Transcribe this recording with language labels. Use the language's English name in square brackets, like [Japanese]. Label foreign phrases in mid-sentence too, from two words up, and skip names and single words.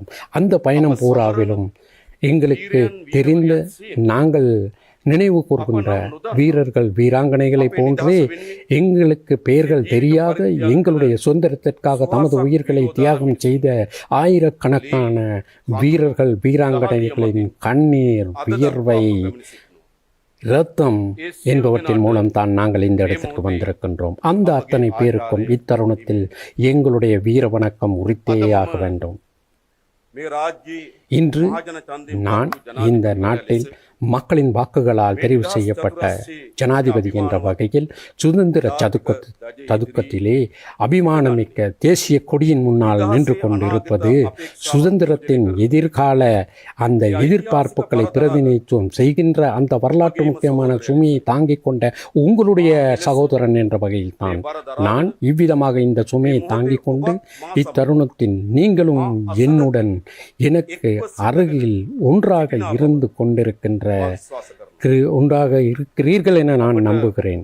[Tamil] அந்த பயணம் பூராவிலும் எங்களுக்கு தெரிந்த நாங்கள் நினைவு கூர்கின்ற வீரர்கள் வீராங்கனைகளை போன்றே எங்களுக்கு பெயர்கள் தெரியாத எங்களுடைய சுதந்திரத்திற்காக தமது உயிர்களை தியாகம் செய்த ஆயிரக்கணக்கான வீரர்கள் வீராங்கனைகளின் கண்ணீர், வியர்வை, இரத்தம் என்பவற்றின் மூலம் தான் நாங்கள் இந்த இடத்திற்கு வந்திருக்கின்றோம். அந்த அத்தனை பேருக்கும் இத்தருணத்தில் எங்களுடைய வீர வணக்கம் உரித்தேயாக வேண்டும். [Sinhala] මේ රාජ්‍යයේ [Tamil] இன்று [Sinhala] මහජන ඡන්දයෙන් [Tamil] நான் இந்த நாட்டில் மக்களின் வாக்குகளால் தெரிவு செய்யப்பட்ட ஜனாதிபதி என்ற வகையில் சுதந்திர சதுக்கத்திலே அபிமானமிக்க தேசிய கொடியின் முன்னால் நின்று கொண்டிருப்பது சுதந்திரத்தின் எதிர்கால அந்த எதிர்பார்ப்புகளை பிரதிநிதித்துவம் செய்கின்ற அந்த வரலாற்று முக்கியமான சுமையை தாங்கிக் கொண்ட உங்களுடைய சகோதரன் என்ற வகையில் தான் நான் இவ்விதமாக இந்த சுமையை தாங்கிக் கொண்டு இத்தருணத்தில் நீங்களும் என்னுடன் எனக்கு அருகில் ஒன்றாக இருந்து கொண்டிருக்கின்ற ஒன்றாக இருக்கிறீர்கள் என நான் நம்புகிறேன்.